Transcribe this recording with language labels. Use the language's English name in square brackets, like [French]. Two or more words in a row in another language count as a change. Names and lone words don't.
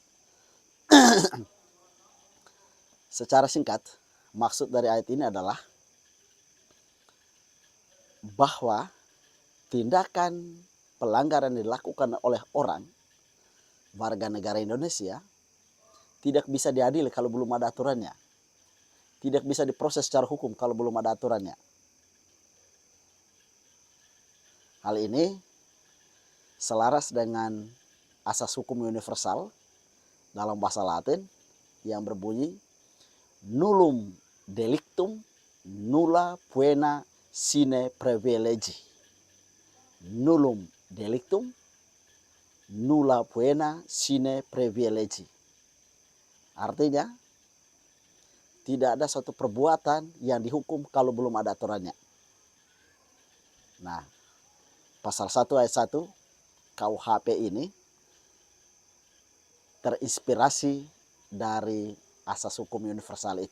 [Indonesian] Secara singkat, maksud dari ayat ini adalah bahwa tindakan pelanggaran dilakukan oleh orang warga negara Indonesia tidak bisa diadili kalau belum ada aturannya. Tidak bisa diproses secara hukum kalau belum ada aturannya. Hal ini selaras dengan asas hukum universal dalam bahasa Latin yang berbunyi [Latin] nullum delictum nulla poena sine privilegi. Nullum delictum nulla poena sine privilegi. [Indonesian] Artinya, tidak ada suatu perbuatan yang dihukum kalau belum ada aturannya. Nah, pasal 1 ayat 1 KUHP ini terinspirasi dari asas hukum universal itu.